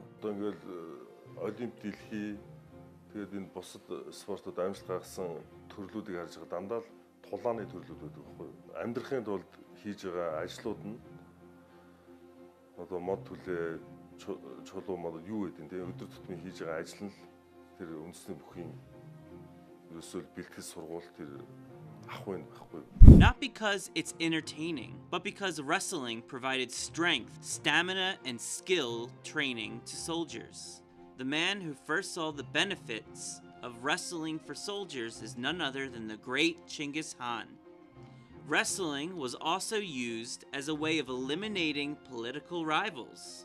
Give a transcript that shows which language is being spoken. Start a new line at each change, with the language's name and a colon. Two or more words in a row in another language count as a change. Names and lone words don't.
Mongolian: Одоо ингээл олимп дэлхий тэгээд энэ бусад спортод амжилт гаргасан төрлүүдийг харж байгаа дандаа л тулааны төрлүүд байдаг байхгүй юу? Амьдрахын тулд хийж байгаа ажлууд нь одоо мод түлээ чулуу мод юу гэдэг нь өдөр тутмын хийж байгаа ажил нь тэр үндэсний бүхийн ерөөсөө бэлтгэл сургууль тэр ахгүй байхгүй.
English: Not because it's entertaining, but because wrestling provided strength, stamina, and skill training to soldiers. The man who first saw the benefits of wrestling for soldiers is none other than the great Genghis Khan. Wrestling was also used as a way of eliminating political rivals.